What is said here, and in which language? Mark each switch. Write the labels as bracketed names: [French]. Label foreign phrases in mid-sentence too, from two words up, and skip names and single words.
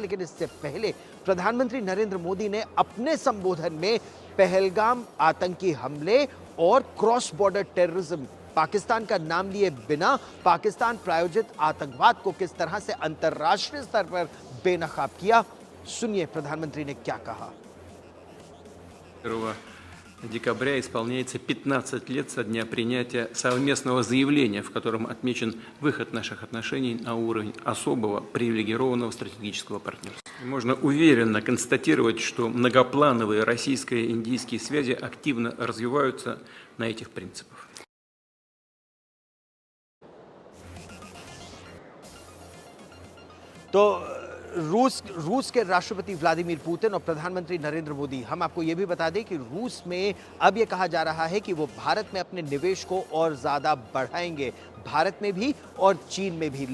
[Hindi] लेकिन इससे पहले प्रधानमंत्री नरेंद्र मोदी ने अपने संबोधन में पहलगाम आतंकी हमले और [English] cross border terrorism, [Hindi] पाकिस्तान का नाम लिए बिना पाकिस्तान प्रायोजित आतंकवाद को किस तरह से अंतर्राष्ट्रीय स्तर पर बेनकाब किया। सुनिए प्रधानमंत्री ने क्या कहा। [Russian] 1 декабря исполняется 15 лет со дня принятия совместного заявления, в котором отмечен выход наших отношений на уровень особого привилегированного стратегического партнерства. Можно уверенно констатировать, что многоплановые российско-индийские связи активно развиваются на этих принципах. [Hindi] तो रूस के राष्ट्रपति व्लादिमीर पुतिन और प्रधानमंत्री नरेंद्र मोदी, हम आपको यह भी बता दें कि रूस में अब यह कहा जा रहा है कि वो भारत में अपने निवेश को और ज्यादा बढ़ाएंगे, भारत में भी और चीन में भी।